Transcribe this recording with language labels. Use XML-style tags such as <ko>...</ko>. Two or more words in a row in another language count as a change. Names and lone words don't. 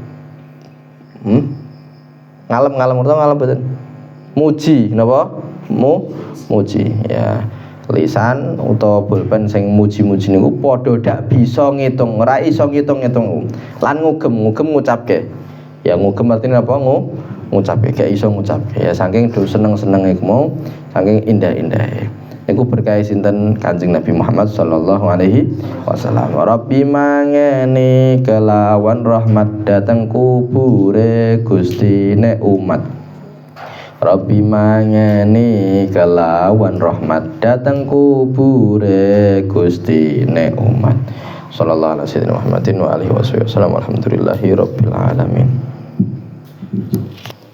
<jv>ngalem betul muji napa muji ya lisan utawa pulpen sing muji-muji niku padha dak bisa ngitung, ora iso ngitung-ngitung. Lan ngugem ngucapke. Ya ngugem artine apa? Ngucapke, gak iso ngucapke. Ya saking do seneng-senenge iku mau, saking indah-indahe. Niku berkah sinten Kanjeng Nabi Muhammad</jv> <ar>صلى الله عليه وسلم.</ar> <jv>Rabbi mangeni kelawan rahmat dateng kubure Gustine umat. Rabbi mangeni kelawan rahmat datang kubure Gustine umat.</jv> <ar>صلى الله عليه وسلم محمد وآله وسلم. الحمد لله رب العالمين.</ar>